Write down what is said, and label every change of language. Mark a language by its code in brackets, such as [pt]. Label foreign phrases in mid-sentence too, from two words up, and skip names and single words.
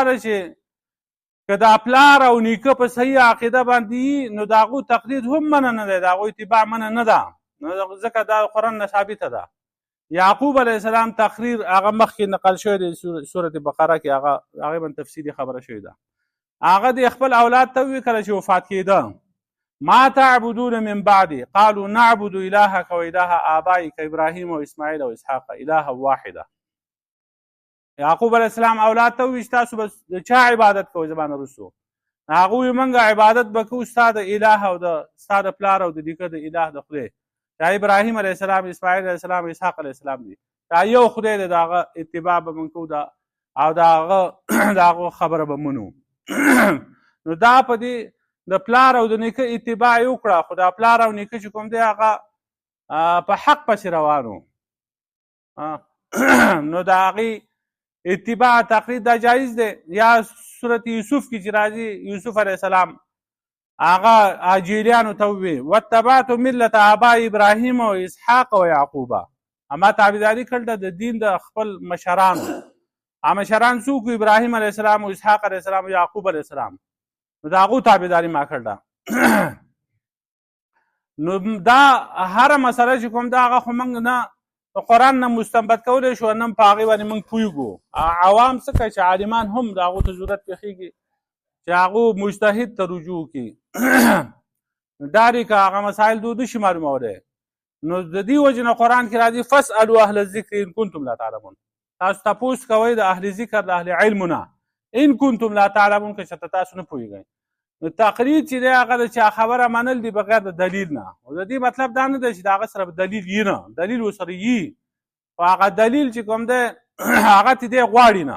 [ps] ده چې که د پلار او نیکه په صحیح عقیده باندې نو د هغو تقلید هم منع نه دی د هغو اتباع منع نه ده نو ځکه دا قرآن نه ثابته ده یعقوب [ar] علیه السلام [ps] تقریر هغه مخکې نقل شوی دی سورت بقره کې هغې باندې تفصیلي خبره شوې ده هغه د خپل اولاد ته وویل کله چې وفات کېده [ar] ما تعبدون من بعدي قالوا نعبد إلهك وإله آبائك إبراهيم وإسماعيل وإسحاق إلها واحدة [ps] یعقوب علیه السلام اولاد ته وویل چې تاسو به د چا عبادت کوئ زما نه وروستو هغه وویل موږ عبادت به کوو ستا د اله او ستا د پلار او د نیکه د اله د خدای دا ابراهیم [ar] علیه السلام [ps] اسماعیل [ar] علیه السلام [ps] اسحاق [ar] علیه السلام [ps] دي دا یو خدای دی د هغه اتباع به موږ کوو او د هغه خبره به منو نو دا په دې د پلار او د نیکه اتباع یې وکړه خو دا پلار او نیکه چې کوم دی هغه په حق پسې روانو نو د هغې اتباع تقلید دا جایز دی. یا صورت یوسف کې چې راځي یوسف [ar] علیه السلام [ps] هغه اجیلیانو ته ووی [ar] واتبعت ملت آباء ابراهیم و اسحاق و یعقوبه [ps] اما تابعداري کړله د دین د خپل مشرانو. مشران څوک؟ [ar] ابراهیم علیه السلام و اسحاق علیه السلام و یعقوب علیه السلام. [ps] نو د هغو تابعداري ما کړله. نو دا هره مسله چې کوم دا هغه خو موږ نه قرآن نه مستنبط کولی شو، نه په هغې باندې موږ پوهېږو. عوام څه کوي چې عالمان هم د هغو ته ضرورت پېښېږي چې هغو مجتهد ته رجوع کړي داري که هغه مسایل دو نشي معلومولی. نو د دې وجې نه قرآن کې راځي [ar] فاسألوا اهل الذکر ان کنتم لا تعلمون. [ps] تاسو تپوس کوئ د اهل ذکر د اهل علمو نه [ar] ان کنتم لا تعلمون [ps] که چېرته تاسو نه پوهېږئ. نو تقلید چې دی هغه د چا خبره منل دي بغیر د دلیل نه. او د دې مطلب دا نه دی چې د هغه سره دلیل یي نه، دلیل ورسره یي خو هغه دلیل چې کوم دی هغه ته دی غواړي نه.